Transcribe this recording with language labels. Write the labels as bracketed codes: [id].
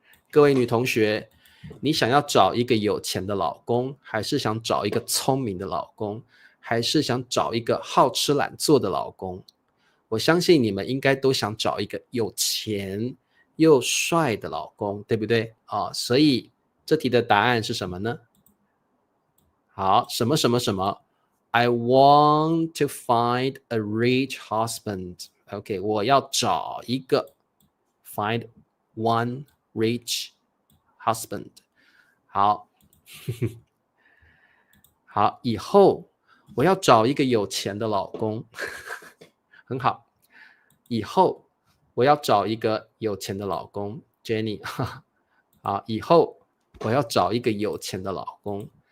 [zh] 各位女同学，你想要找一个有钱的老公，还是想找一个聪明的老公，还是想找一个好吃懒做的老公？我相信你们应该都想找一个有钱又帅的老公，对不对所以这题的答案是什么呢？好，什么什么什么， [en] I want to find a rich husband. OK， [zh] 我要找一个 [en] find one rich husband. [zh] 好，好，以后我要找一个有钱的老公。很好，以后我要找一个有钱的老公 Jenny 好，以后我要找一个有钱的老公。